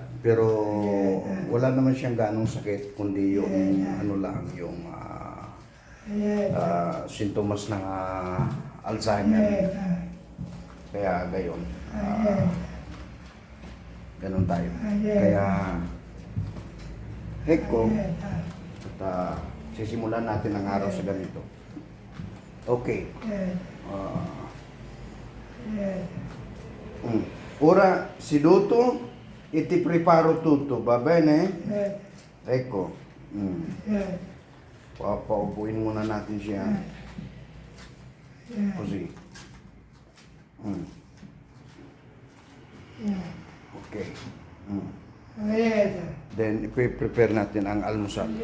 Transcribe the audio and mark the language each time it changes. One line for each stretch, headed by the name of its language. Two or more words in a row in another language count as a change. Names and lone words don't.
Filipino: Pero wala naman siyang ganong sakit kundi yung ano lang, yung sintomas ng Alzheimer. Kaya gayon. Ganon tayo. Kaya heko at sisimulan natin ang araw sa ganito. Okay.
Italian: Ora seduto e ti preparo tutto, va bene? Ecco.
Filipino: Papaupuin muna natin siya.
Italian: Così. Okay.
Filipino: Then, i-prepare natin ang almusal.